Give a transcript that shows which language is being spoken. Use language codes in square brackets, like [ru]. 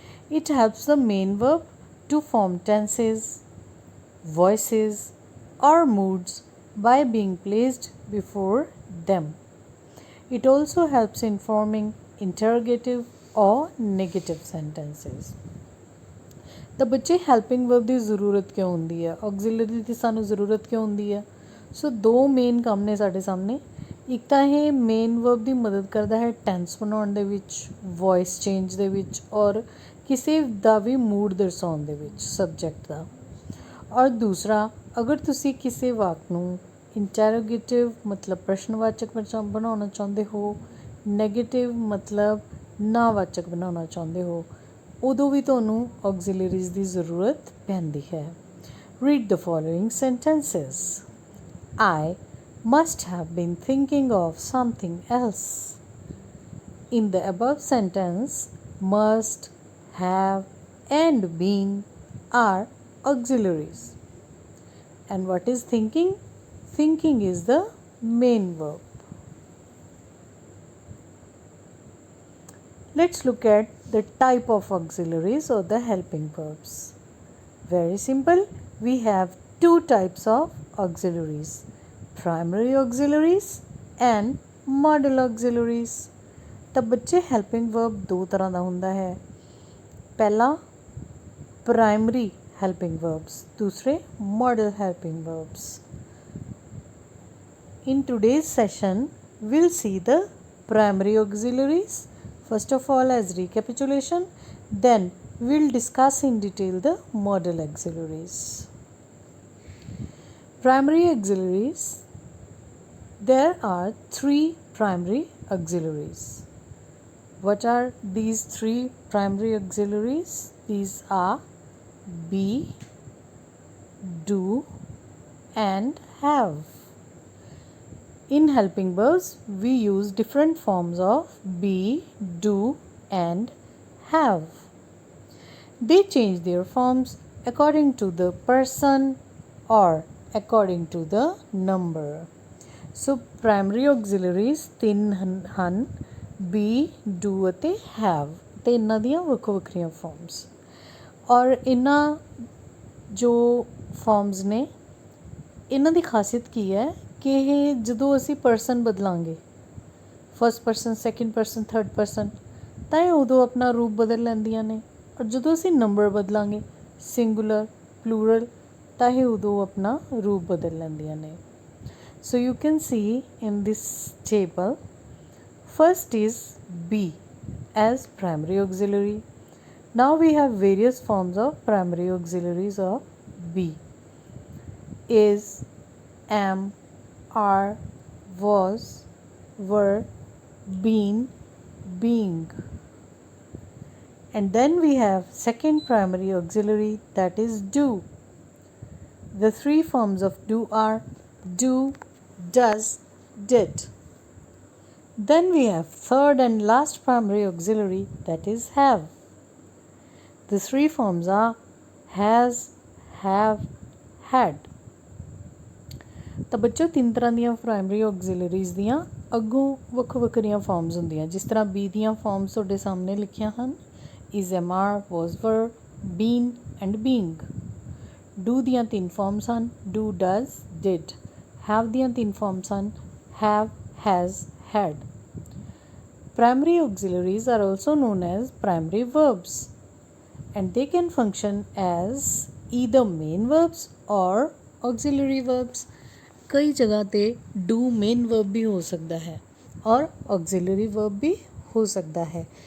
[en] It helps the main verb to form tenses, voices, or moods by being placed before them. It also helps in forming interrogative or negative sentences. [pa] ਤਾਂ ਬੱਚੇ helping verb ਦੀ ਜ਼ਰੂਰਤ ਕਿਉਂ ਹੁੰਦੀ ਹੈ, ਆਕਸੀਲਰੀ ਦੀ ਸਾਨੂੰ ਜ਼ਰੂਰਤ ਕਿਉਂ ਹੁੰਦੀ ਹੈ? ਸੋ ਦੋ ਮੇਨ ਕੰਮ ਨੇ ਸਾਡੇ ਸਾਹਮਣੇ. ਇੱਕ ਤਾਂ ਇਹ ਮੇਨ ਵਰਬ ਦੀ ਮਦਦ ਕਰਦਾ ਹੈ ਟੈਂਸ ਬਣਾਉਣ ਦੇ ਵਿੱਚ, ਵੋਇਸ ਚੇਂਜ ਦੇ ਵਿੱਚ, ਔਰ ਕਿਸੇ ਦਾ ਵੀ ਮੂਡ ਦਰਸਾਉਣ ਦੇ ਵਿੱਚ ਸਬਜੈਕਟ ਦਾ. ਔਰ ਦੂਸਰਾ, ਅਗਰ ਤੁਸੀਂ ਕਿਸੇ ਵਾਕ ਨੂੰ ਇੰਟੈਰੋਗੇਟਿਵ ਮਤਲਬ ਪ੍ਰਸ਼ਨਵਾਚਕ ਬਣਾਉਣਾ ਚਾਹੁੰਦੇ ਹੋ, ਨੈਗੇਟਿਵ ਮਤਲਬ ਨਾਵਾਚਕ ਬਣਾਉਣਾ ਚਾਹੁੰਦੇ ਹੋ, ਉਦੋਂ ਵੀ ਤੁਹਾਨੂੰ auxiliaries ਦੀ ਜ਼ਰੂਰਤ ਪੈਂਦੀ ਹੈ. [en] Read the following sentences. I must have been thinking of something else. In the above sentence, must, have, and been are auxiliaries. And what is thinking? Thinking is the main verb. Let's look at the type of auxiliaries or the helping verbs. Very simple. We have two types of auxiliaries: primary auxiliaries and modal auxiliaries. [pa] ਤਾਂ ਬੱਚੇ helping verb ਦੋ ਤਰ੍ਹਾਂ ਦਾ ਹੁੰਦਾ ਹੈ. ਪਹਿਲਾ primary helping verbs, ਦੂਸਰੇ modal helping verbs. [en] In today's session, we'll see the primary auxiliaries. First of all, as recapitulation, then we'll discuss in detail the modal auxiliaries. Primary auxiliaries. There are three primary auxiliaries. What are these three primary auxiliaries? These are be, do, and have. In helping verbs, we use different forms of be, do, and have. They change their forms according to the person or according to the number. [pa] So, primary auxiliaries ਤਿੰਨ ਹਨ: be, do ਅਤੇ have. ਤੇ ਇਹਨਾਂ ਦੀਆਂ ਵੱਖੋ ਵੱਖਰੀਆਂ farms. ਔਰ ਇਹਨਾਂ ਜੋ ਫਾਰਮਸ ਨੇ, ਇਹਨਾਂ ਦੀ ਖਾਸੀਅਤ ਕੀ ਹੈ ਕਿ ਇਹ ਜਦੋਂ ਅਸੀਂ person ਬਦਲਾਂਗੇ, first person, second person, third person, ਤਾਂ ਇਹ ਉਦੋਂ ਆਪਣਾ ਰੂਪ ਬਦਲ ਲੈਂਦੀਆਂ ਨੇ। ਔਰ ਜਦੋਂ ਅਸੀਂ ਨੰਬਰ ਬਦਲਾਂਗੇ, ਸਿੰਗੂਲਰ, ਪਲੂਰਲ, ਤਾਂ ਇਹ ਉਦੋਂ ਆਪਣਾ ਰੂਪ ਬਦਲ ਲੈਂਦੀਆਂ ਨੇ। [en] So you can see in this table, first is be as primary auxiliary. Now we have various forms of primary auxiliaries of be: is, am, are, was, were, been, being. And then we have second primary auxiliary, that is do. The three forms of do are do, does, did. Then we have third and last primary auxiliary, that is have. The three forms are has, have, had. [pa] ਤਾਂ ਬੱਚੋ ਤਿੰਨ ਤਰ੍ਹਾਂ ਦੀਆਂ primary ਆਕਸੀਲਰੀਜ਼ ਦੀਆਂ ਅੱਗੋਂ ਵੱਖੋ ਵੱਖਰੀਆਂ farms ਹੁੰਦੀਆਂ। ਜਿਸ ਤਰ੍ਹਾਂ ਬੀ ਦੀਆਂ ਫਾਰਮਸ ਤੁਹਾਡੇ ਸਾਹਮਣੇ ਲਿਖੀਆਂ ਹਨ, ਇਜ਼, ਐਮ, ਆਰ, ਵਾਜ਼, ਵਰ, ਬੀਨ ਐਂਡ ਬੀਇੰਗ। ਡੂ ਦੀਆਂ ਤਿੰਨ ਫਾਰਮਸ ਹਨ, ਡੂ, ਡਜ਼, ਡਿਡ। ਹੈਵ ਦੀਆਂ ਤਿੰਨ ਫਾਰਮਸ ਹਨ, have, has, had. [en] Primary auxiliaries are also known as primary verbs, and they can function as either main verbs or auxiliary verbs. [hi] कई जगह पे do main verb भी हो सकता है और auxiliary verb भी हो सकता है।